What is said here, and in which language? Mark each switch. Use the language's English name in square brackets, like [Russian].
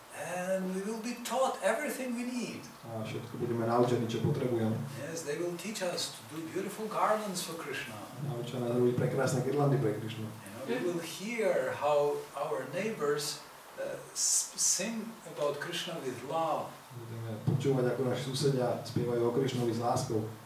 [English] And we will be taught everything we need. [Slovak] A všetko budeme naučení, čo potrebujeme. [English] Yes, they will teach us to do beautiful garlands for Krishna. [Slovak] Naučia nás robiť prekrásne girlandy pre Krišnu. [English] We will hear how our neighbors sing about Krishna with love. [Slovak] Budeme počúvať, ako naši susedia spievajú o Krišnovi s láskou.